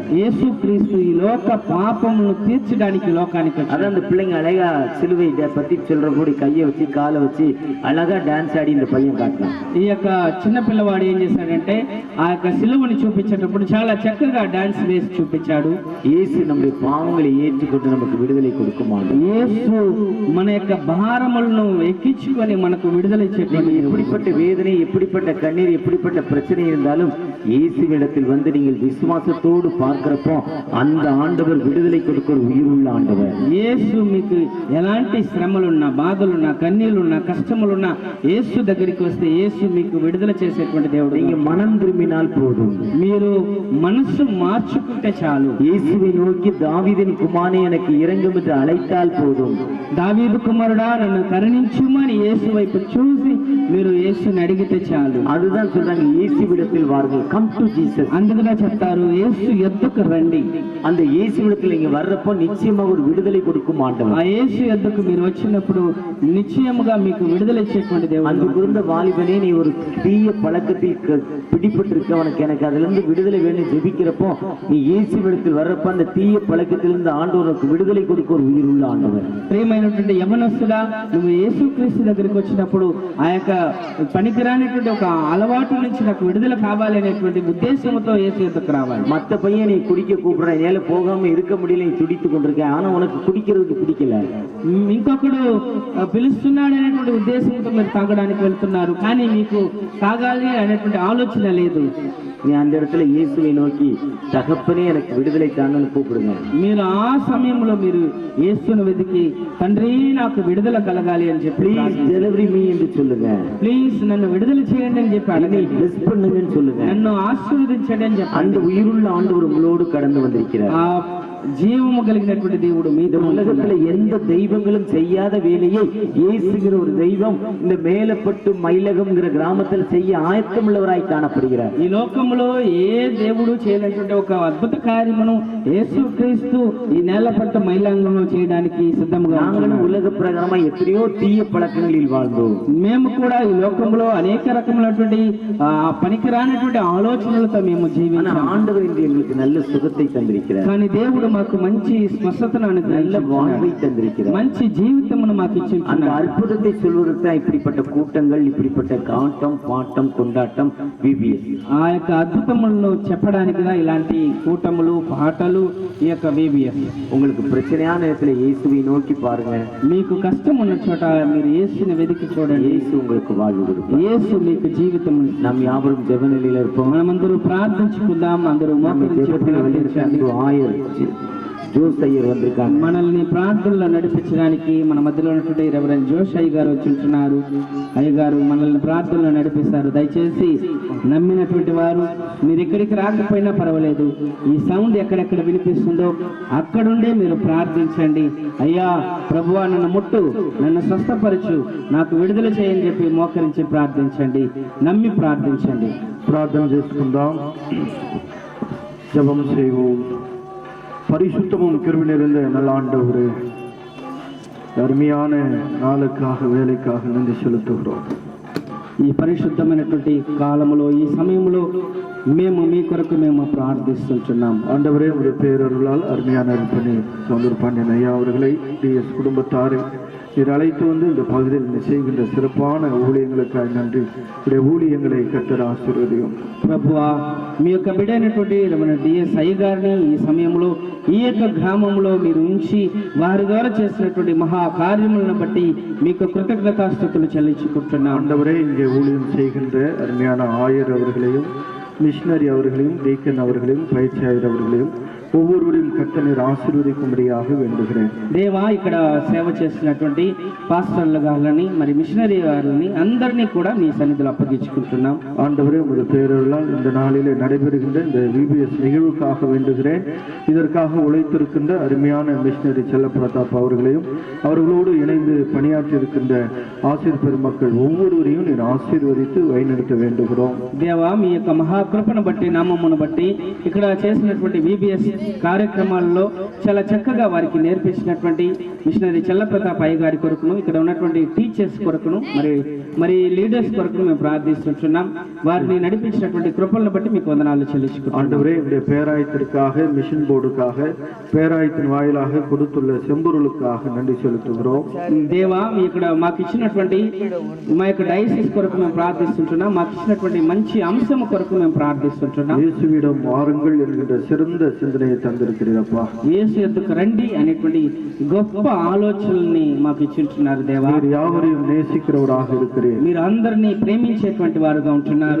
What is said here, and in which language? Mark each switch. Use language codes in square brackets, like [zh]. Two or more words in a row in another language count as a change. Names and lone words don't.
[te] యేసుక్రీస్తు ఈ లోక పాపమును తీర్చడానికి లోకానికి వచ్చాడు. [ta] அதான் அந்த பிள்ளைங்க அழகா சிலுவை பத்தி சொல்ற கூடி கையை வச்சு காலை வச்சு அழகா டான்ஸ் ஆடி இந்த பையன் காட்டினான். [te] ఈ యొక్క చిన్న పిల్లవాడు ఏం చేశాడంటే ఆ యొక్క సిలువని చూపించేటప్పుడు చాలా చక్కగా డాన్స్ వేసి చూపించాడు. [ta] இயேசு நம்முடைய பாவங்களை ஏற்றுக்கொண்டு நமக்கு விடுதலை கொடுக்குமாறு, [te] యేసు మన యొక్క భారములను ఎక్కించుకొని మనకు విడుదల ఇచ్చేటువంటి [ta] எப்படிப்பட்ட வேதனை, எப்படிப்பட்ட கண்ணீர், எப்படிப்பட்ட பிரச்சனை இருந்தாலும் இயேசுவிடத்தில் வந்து நீங்கள் விசுவாசத்தோடு பார்க்கிறப்போ அந்த ஆண்டவர் விடுதலை கொடுக்கிற உயிருள்ள ஆண்டவர். [te] యేసు మీకు ఎలాంటి శ్రమలున్నా, బాధలున్నా, కన్నీళ్లున్నా, కష్టములున్నా యేసు దగ్గరికి వస్తే యేసు మీకు విడుదల చేసేటువంటి దేవుడు. [ta] நீங்க மனம் திரும்பினால் போதும். [te] మీరు మనసు మార్చుకుంటే చాలు. [ta] இயேசுவை நோக்கி, தாவீதின் குமாரனே எனக்கு இரங்கும் என்று அழைத்தால் போதும். [te] దావీదు కుమారుడా నన్ను కరుణించుమని యేసు వైపు చూసి మీరు యేసుని అడిగితే చాలు. [ta] அதுதான் சொல்றாங்க, இயேசுவிடத்தில் வாருங்கள், [en] Come to Jesus. [te] అందుకనే చెప్తారు యేసు ఎద్దుకు రండి. [ta] அந்த இயேசுவிடத்தில் நீங்க வர்றப்போ நிச்சயமாக ஒரு விடுதலை கொடுக்கும் ஆண்டவர். [te] ఆ యేసు ఎద్దుకు మీరు వచ్చినప్పుడు నిశ్చయముగా మీకు విడుదల ఇచ్చేటువంటి దేవుడు. [ta] அங்கு இருந்த வாலிபனே, நீ ஒரு தீய பழக்கத்தில் பிடிபட்டிருக்க, உனக்கு எனக்கு அதுல இருந்து விடுதலை வேணும் ஜெபிக்கிறப்போ நீ இயேசுவிடத்தில் வர்றப்ப அந்த தீய பழக்கத்திலிருந்து ஆண்டவருக்கு விடுதலை கொடுக்க ஒரு உயிருள்ள ஆண்டவர். [te] ప్రియమైనటువంటి యవనస్తుడా, నువ్వు యేసుక్రీస్తు దగ్గరికి వచ్చినప్పుడు ఆ యొక్క పనికిరానిటువంటి ఒక అలవాటు నుంచి నాకు విడుదల కావాలి అనేటువంటి ఉద్దేశంతో యేసు ఎద్దుకు రావాలి. [ta] மத்த பையன் நீ குடிக்க கூப்பிடுறான், ஏல போகாம இருக்க முடியல, நீ துடித்து கொண்டிருக்கேன், ஆனா உனக்கு குடிக்கிறதுக்கு பிடிக்கல. [te] ఇంకొకడు పిలుస్తున్నాడు అనేటువంటి ఉద్దేశంతో మీరు తాగడానికి వెళ్తున్నారు, కానీ మీకు తాగాలి అనేటువంటి ఆలోచన లేదు. [ta] நீ அந்த இடத்துல இயேசுவை நோக்கி, தகப்பனே எனக்கு விடுதலை தாங்கன்னு கூப்பிடுங்க. [te] మీరు ఆ సమయంలో మీరు యేసును వెతికి, తండ్రి నాకు విడుదల కలగాలి అని చెప్పి, [en] please deliver me [ta] என்று சொல்லுங்க. [te] ప్లీజ్ నన్ను విడుదల చేయండి అని చెప్పి అడగండి. [ta] பிளஸ் பண்ணுங்கன்னு சொல்லுங்க. [te] నన్ను ఆశీర్వదించండి అని చెప్పి. [ta] அந்த உயிருள்ள ஆண்டவர் உங்களோடு கடந்து வந்திருக்கிறார். [te] ఆ జీవము కలిగినటువంటి దేవుడు మీ [ta] உலகத்துல எந்த தெய்வங்களும் செய்யாத வேலையை இயேசுங்கிற ஒரு தெய்வம் இந்த மேலப்பட்டு மயிலகம்ங்கிற கிராமத்தில் செய்ய ஆயத்தமுள்ளவராய் காணப்படுகிறார். [te] ఈ లోకంలో ఏ దేవుడు చేయనటువంటి ఒక అద్భుత కార్యమును యేసుక్రీస్తు ఈ నేలపట్టు మైలాంగంలో చేయడానికి సిద్ధంగా [ta] நாங்களும் உலக பிரகாரமா எத்தனையோ தீய பழக்கங்களில் வாழ்ந்தோம். [te] మేము కూడా ఈ లోకంలో అనేక రకములైనటువంటి పనికిరానటువంటి ఆలోచనలతో మేము జీవించాం. [ta] ஆண்டவர் இன்று எங்களுக்கு நல்ல சுகத்தை தந்திருக்கிறார். [te] కానీ దేవుడు మాకు మంచి స్వస్థతను [ta] நல்ல வாழ்வை தந்திருக்கிறார். [te] మంచి జీవితమును మాకు ఇచ్చింది. [ta] அந்த அற்புதத்தை சொல்வதற்கு தான் இப்படிப்பட்ட கூட்டங்கள், இப்படிப்பட்ட காட்டம், பாட்டம், கொண்டாட்டம், VBS. [te] ఆ యొక్క అద్భుతములను చెప్పడానికి தான் ఇలాంటి కూటములు, పాటలు, ఈ యొక్క VBS. [ta] உங்களுக்கு பிரச்சனையான நேரத்துல இயேசுவை நோக்கி பாருங்க. [te] మీకు కష్టం ఉన్న చోట మీరు యేసుని వెతికి చూడండి. [ta] இயேசு உங்களுக்கு வாழ்வு கொடுப்பார். [te] యేసు మీకు జీవితము. [ta] நாம் யாவரும் ஜெப நிலையில இருப்போம். [te] మనమందరూ ప్రార్థించుకుందాం. అందరూ [ta] ஜெபத்தில் வெளியிருக்க ஆயர் జోస్ అయ్యర్ వந்திருக்காங்க. [te] మనల్ని ప్రార్థనలో నడిపించడానికి మన మధ్యలో ఉన్నటువంటి రెవరెండ్ జోష్ అయ్య గారు వచ్చుంటున్నారు. అయ్య గారు మనల్ని ప్రార్థనలో నడిపిస్తారు. దయచేసి నమ్మినటువంటి వారు మీరు ఎక్కడికి రాకపోయినా పర్వాలేదు, ఈ సౌండ్ ఎక్కడెక్కడ వినిపిస్తుందో అక్కడుండే మీరు ప్రార్థించండి. అయ్యా ప్రభువా నన్ను ముట్టు, నన్ను స్వస్థపరచు, నాకు విడుదల చేయని చెప్పి మోకరించి ప్రార్థించండి, నమ్మి ప్రార్థించండి. ప్రార్థన చేసుకుందాం, [ta] ஜெபம் செய்வோம். பரிசுத்தமும் கிருபை நிறைந்த நல்ல ஆண்டவரே, அருமையான நாளுக்காக வேலைக்காக நன்றி செலுத்துகிறோம். [te] ఈ పరిశుద్ధమైనటువంటి కాలములో ఈ సమయంలో మేము మీ కొరకు మేము ప్రార్థిస్తుంటున్నాం. [ta] ஆண்டவரே, உடைய பேரருளால் அருமையான பணி சௌந்தர் பாண்டியன் ஐயா அவர்களை டிஎஸ் குடும்பத்தாரை நீர் அழைத்து வந்து இந்த பகுதியில் நீ செய்கின்ற சிறப்பான ஊழியங்களுக்காக நன்றி. உடைய ஊழியங்களை கர்த்தர் ஆசீர்வதியும். [te] ప్రభువా మీ యొక్క బిడ్డైనటువంటి డిఎస్ అయ్య గారిని ఈ సమయంలో ఈ యొక్క గ్రామంలో మీరు ఉంచి వారి ద్వారా చేసినటువంటి మహా కార్యములను బట్టి మీకు కృతజ్ఞతాస్తుతులు చెల్లించుకుంటున్నాం. [ta] ஆண்டவரே, இங்கே ஊழியம் செய்கின்ற அருமையான ஆயர் அவர்களையும் மிஷினரி அவர்களையும் டீக்கன் அவர்களையும் பயிற்சியாளர் அவர்களையும் ஒவ்வொருவரையும் கர்த்தர் ஆசீர்வதிக்கும்படியாக வேண்டுகிறேன். [te] దేవా ఇక్కడ సేవ చేస్తున్నటువంటి పాస్టర్ల గారిని మరి మిషనరీ గారిని అందరినీ కూడా మీ సన్నిధిలో అప్పగించుకుంటున్నాం. [ta] ஆண்டவரே, உமது பேரருளால் இந்த நாளிலே நடைபெறுகின்ற இந்த விபிஎஸ் நிகழ்வுக்காக வேண்டுகிறேன். இதற்காக உழைத்திருக்கின்ற அருமையான மிஷினரி செல்லப்பிரதாப் அவர்களையும் அவர்களோடு இணைந்து பணியாற்றி இருக்கின்ற ஆசிரியர் பெருமக்கள் ஒவ்வொருவரையும் நீர் ஆசீர்வதித்து வழிநடத்த வேண்டுகிறோம். [te] దేవా మీ యొక్క మహాకృపను బట్టి నామమును బట్టి ఇక్కడ చేసినటువంటి విబిఎస్ కార్యక్రమాల్లో చాలా చక్కగా వారికి నేర్పించినటువంటి మిషనరీ చెల్లప్రతాప్ అయ్య గారి కొరకును ఇక్కడ ఉన్నటువంటి టీచర్స్ కొరకును మరి లీడర్స్ కొరకును మేము ప్రార్థిస్తున్నాం. వారిని నడిపించినటువంటి కృపలను బట్టి మీకు వందనాలు చెల్లించుకుంటున్నాం. [ta] ஆண்டவரே, இந்த பேராயத்திற்காக மிஷன் போர்டுக்காக பேராயத்தின் வாயிலாக கொடுத்துள்ள செம்பொருளுக்காக நன்றி செலுத்துகிறோம். [te] దేవా ఇక్కడ మాకు ఇచ్చినటువంటి మా యొక్క డైసిస్ కొరకు మేము ప్రార్థిస్తుంటున్నాం. మాకు ఇచ్చినటువంటి మంచి అంశం కొరకు మేము ప్రార్థిస్తుంటున్నాం. [ta] இயேசுவிடம் வாருங்கள் என்கின்ற சிறந்த சிந்தனையை தந்திருக்கிறீரப்பா. [te] యేసు యొద్దకు రండి అనేటువంటి గొప్ప ఆలోచనల్ని మాకు ఇచ్చింటున్నారు. దేవా, [ta] நீர் யாவரையும் நேசிக்கிறவராக இருக்கிறீர். [te] మీరు అందరినీ ప్రేమించేటువంటి వారుగా ఉంటున్నారు.